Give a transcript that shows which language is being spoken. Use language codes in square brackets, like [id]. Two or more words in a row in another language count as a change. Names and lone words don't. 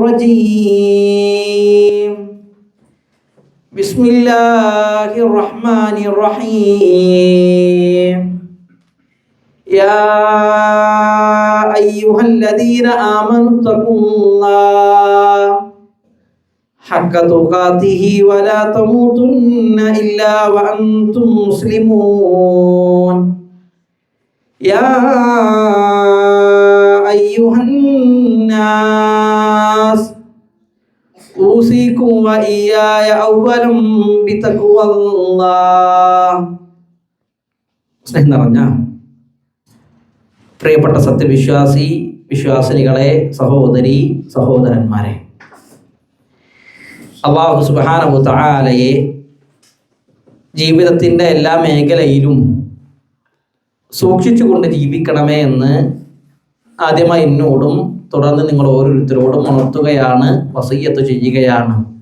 [ar] الرجيم بسم الله الرحمن الرحيم يا أيها الذين آمنوا اتقوا الله حق تقاته ولا تموتن إلا وأنتم مسلمون يا أيها الناس أوصيكم وإياي أولا بتقوى الله. [ml] സ്നേഹം നിറഞ്ഞ പ്രിയപ്പെട്ട സത്യവിശ്വാസി വിശ്വാസിനികളെ, സഹോദരി സഹോദരന്മാരെ, അല്ലാഹു [ar] سبحانه تعالى [ml] ജീവിതത്തിൻ്റെ എല്ലാ മേഖലയിലും സൂക്ഷിച്ചുകൊണ്ട് ജീവിക്കണമേ എന്ന് ആദ്യമായി എന്നോടും തുടർന്ന് നിങ്ങൾ ഓരോരുത്തരോടും ഉണർത്തുകയാണ്, വസിയ്യത്ത് ചെയ്യുകയാണ്.